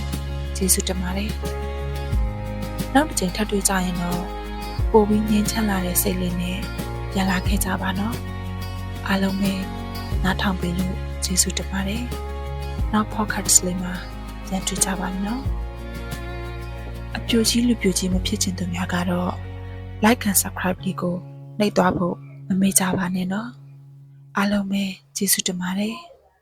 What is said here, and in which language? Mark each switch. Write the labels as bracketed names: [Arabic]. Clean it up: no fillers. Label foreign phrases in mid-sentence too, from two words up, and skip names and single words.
[Burmese] ကျေးဇူးတင်ပါတယ်နောက်တစ်ချိန်ထပ်တွေ့ကြရင်တော့ပိုပြီးငြင်းချမ်းလာတဲ့စိတ်လေးနဲ့ပြန်လာခဲ့ကြပါနော်အားလုံးပဲနားထောင်ပေးလို့ကျေးဇူးတင်ပါတယ်နောက် podcast လေးမှာပြန်တွေ့ကြပါနော်အပြိုကြီးလူပြိုကြီးမဖြစ်ချင်သူများကတော့ [English] like and subscribe [Burmese] လေးကိုနှိပ်သွားဖို့မမေ့ကြပါနဲ့နော်အားလုံးပဲကျေးဇူးတင်ပါတယ်